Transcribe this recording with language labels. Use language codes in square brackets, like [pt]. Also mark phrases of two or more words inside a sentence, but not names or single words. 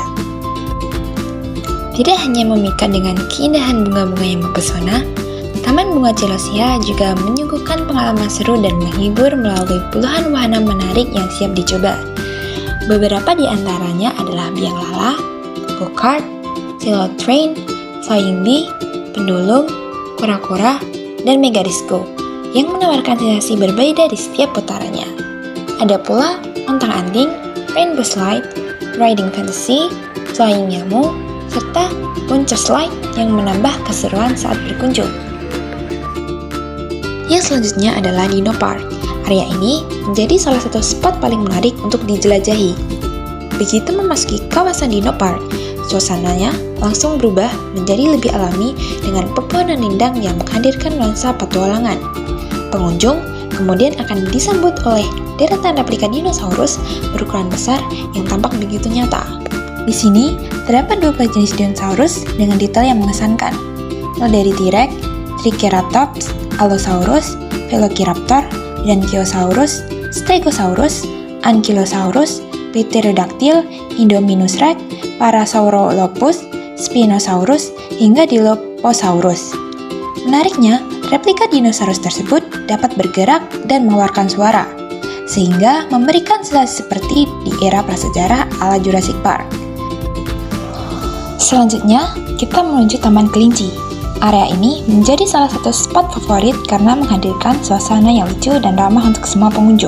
[id] Tidak hanya memikat dengan keindahan bunga-bunga yang mempesona, Taman Bunga Cilosia juga menyuguhkan pengalaman seru dan menghibur melalui puluhan wahana menarik yang siap dicoba. Beberapa di antaranya adalah biang lala, go-kart, silo train, flying bee, pendulum, kura-kura, dan mega disco yang menawarkan sensasi berbeda di setiap putarannya. Ada pula ontang-anting, rainbow slide, riding fantasy, flying nyamuk, serta monster slide yang menambah keseruan saat berkunjung. Yang selanjutnya adalah Dino Park. Area ini menjadi salah satu spot paling menarik untuk dijelajahi. Begitu memasuki kawasan Dino Park, suasananya langsung berubah menjadi lebih alami dengan pepohonan rindang yang menghadirkan nuansa petualangan. Pengunjung kemudian akan disambut oleh deretan replika dinosaurus berukuran besar yang tampak begitu nyata. Di sini terdapat 12 jenis dinosaurus dengan detail yang mengesankan, mulai dari T-Rex, Triceratops, Allosaurus, Velociraptor, Brachiosaurus, Stegosaurus, Ankylosaurus, Pterodactyl, Indominus Rex, Parasaurolophus, Spinosaurus, hingga Dilophosaurus. Menariknya, replika dinosaurus tersebut dapat bergerak dan mengeluarkan suara, sehingga memberikan sensasi seperti di era prasejarah ala Jurassic Park. Selanjutnya, kita menuju Taman Kelinci. Area ini menjadi salah satu spot favorit karena menghadirkan suasana yang lucu dan ramah untuk semua pengunjung.